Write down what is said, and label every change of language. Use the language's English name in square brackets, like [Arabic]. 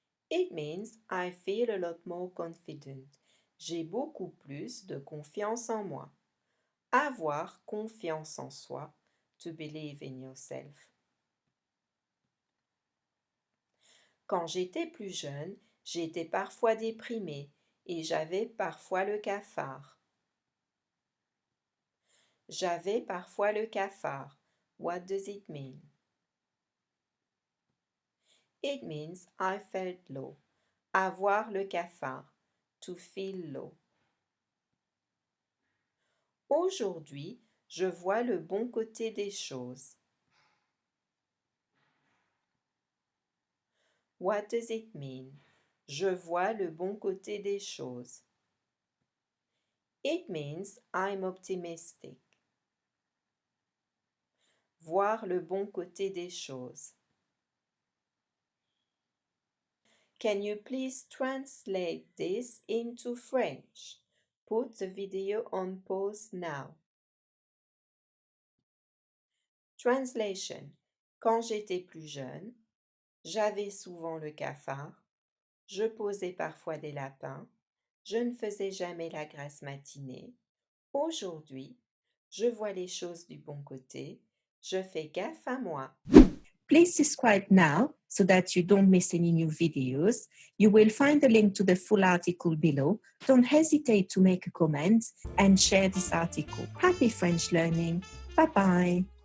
[English] It means I feel a lot more confident. [French] J'ai beaucoup plus de confiance en moi. Avoir confiance en soi. [English] To believe in yourself. [French] Quand j'étais plus jeune, j'étais parfois déprimée et j'avais parfois le cafard. J'avais parfois le cafard. [English] What does it mean? It means I felt low. [French] Avoir le cafard. [English] To feel low. [French] Aujourd'hui, je vois le bon côté des choses. [English] What does it mean? [French] Je vois le bon côté des choses. [English] It means I'm optimistic. [French] Voir le bon côté des choses. [English] Can you please translate this into French? Put the video on pause now. Translation. [French] Quand j'étais plus jeune, j'avais souvent le cafard, je posais parfois des lapins, je ne faisais jamais la grasse matinée. Aujourd'hui, je vois les choses du bon côté, je fais gaffe à moi. [English] Please subscribe now so that you don't miss any new videos. You will find the link to the full article below. Don't hesitate to make a comment and share this article. Happy French learning. Bye-bye.